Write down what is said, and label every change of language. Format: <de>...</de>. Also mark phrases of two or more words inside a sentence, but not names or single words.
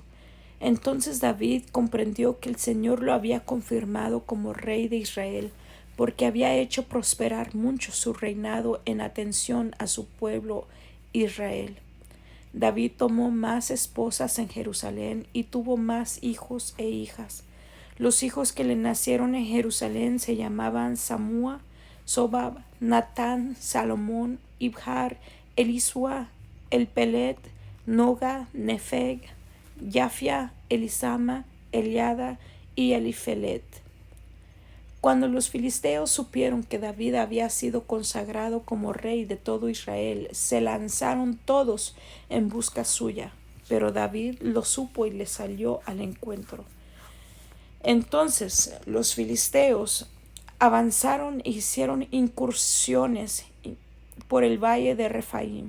<es>Entonces David comprendió que el Señor lo había confirmado como rey de Israel, porque había hecho prosperar mucho su reinado en atención a su pueblo Israel. David tomó más esposas en Jerusalén y tuvo más hijos e hijas. Los hijos que le nacieron en Jerusalén se llamaban Samúa, Sobab, Natán, Salomón, Ibhar, Elisua, Elpelet, Noga, Nefeg, Yafia, Elisama, Eliada y Elifelet. Cuando los filisteos supieron que David había sido consagrado como rey de todo Israel, se lanzaron todos en busca suya, pero David lo supo y le salió al encuentro. Entonces los filisteos avanzaron e hicieron incursiones por el valle de Refaim.</es>